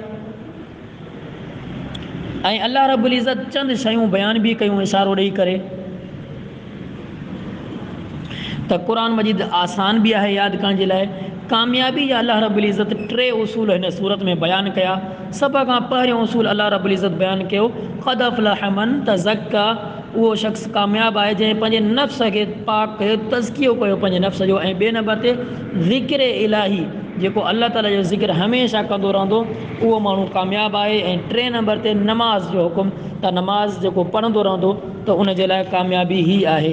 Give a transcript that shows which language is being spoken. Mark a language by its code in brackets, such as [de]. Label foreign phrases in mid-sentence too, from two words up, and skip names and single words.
[sd] ऐं [ar] الله رب العزة [sd] चंद शयूं बयान बि कयूं इशारो ॾेई करे त क़ुरान मजीद आसान बि आहे यादि करण जे लाइ। कामयाबी जा [ar] الله رب العزة [sd] 3 उसूल हिन सूरत में बयानु कया। सभ खां पहिरियों उसूल [ar] الله رب العزة [sd] बयानु कयो [ar] قد أفلح من تزكى. [sd] उहो शख़्स कामयाबु आहे जंहिं पंहिंजे नफ़्स खे पाक कयो, तज़कियो कयो पंहिंजे नफ़्स जो। ऐं ॿिए नंबर ते ज़िक्र इलाही, जेको अल्लाह ताला जो ज़िक्र हमेशह कंदो रहंदो, उहो माण्हू कामयाबु आहे। ऐं 3 नंबर ते नमाज़ जो हुकुम, त नमाज़ जेको पढ़ंदो रहंदो त उन जे लाइ कामयाबी ई आहे।